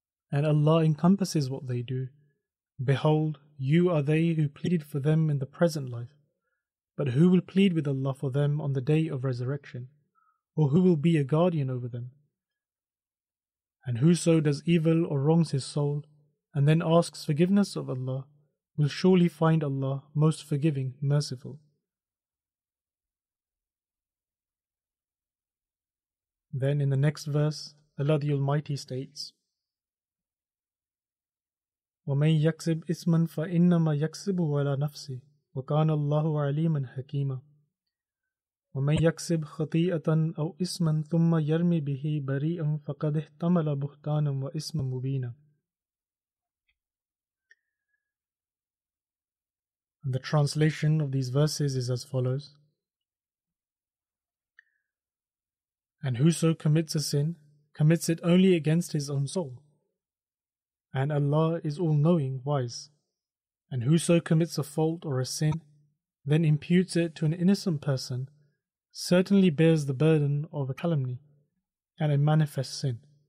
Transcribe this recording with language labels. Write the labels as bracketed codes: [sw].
[en] And Allah encompasses what they do. Behold, you are they who pleaded for them in the present life, but who will plead with Allah for them on the day of resurrection, or who will be a guardian over them? And whoso does evil or wrongs his soul, and then asks forgiveness of Allah, will surely find Allah most forgiving, merciful. Then in the next verse, Allah the Almighty states, [ar] وَمَنْ يَكْسِبْ إِثْمًا فَإِنَّمَا يَكْسِبُهُ عَلَى نَفْسِهِ وَكَانَ اللَّهُ عَلِيمًا حَكِيمًا وَمَنْ يَكْسِبْ خَطِيئَةً أَوْ إِثْمًا ثُمَّ يَرْمِ بِهِ بَرِيئًا فَقَدِ احْتَمَلَ بُهْتَانًا وَإِثْمًا مُبِينًا. [en] And the translation of these verses is as follows: And whoso commits a sin, commits it only against his own soul. And Allah is all-knowing, wise. And whoso commits a fault or a sin, then imputes it to an innocent person, certainly bears the burden of a calumny and a manifest sin.